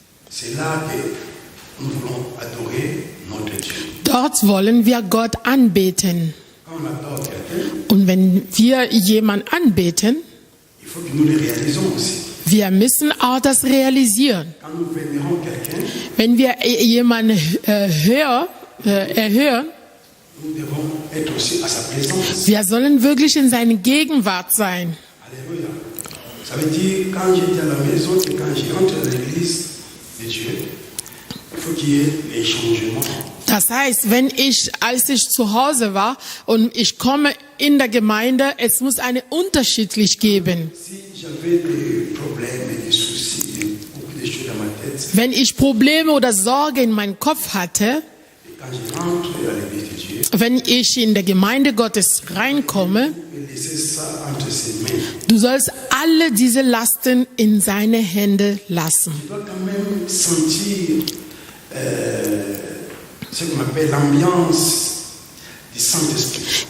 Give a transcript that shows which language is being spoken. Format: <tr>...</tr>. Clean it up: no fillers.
<fr>c'est là que nous voulons adorer notre Dieu.</fr> <de>dort wollen wir Gott anbeten.</de> <fr>Quand on adore quelqu'un,</fr> <de>Und wenn wir jemanden anbeten,</de> <fr>il faut que nous le réalisons aussi.</fr> <de>wir müssen auch das realisieren.</de> <fr>Quand nous vénérons quelqu'un,</fr> <de>Wenn wir jemanden erhören,</de> <fr>nous devons être aussi à sa présence.</fr> <de>wir sollen wirklich in seiner Gegenwart sein.</de> <fr>Alléluia. Ça veut dire, quand j'étais à la maison et quand je rentre à l'église de Dieu, il faut qu'il y ait les changements.</fr> <de>Das heißt, als ich zu Hause war und ich komme in der Gemeinde, es muss eine unterschiedlich geben.</de> <fr>Si j'avais des problèmes et des soucis, et beaucoup de choses dans ma tête,</fr> <de>Wenn ich Probleme oder Sorge in meinem Kopf hatte,</de> <fr>et quand je rentre à l'église de Dieu,</fr> <de>wenn ich in der Gemeinde Gottes reinkomme,</de> <fr>je laisser ça entre ses mains.</fr> <de>du sollst alle diese Lasten in seine Hände lassen.</de> <fr>Je dois quand même sentir ce qu'on appelle l'ambiance du Saint-Esprit.</fr>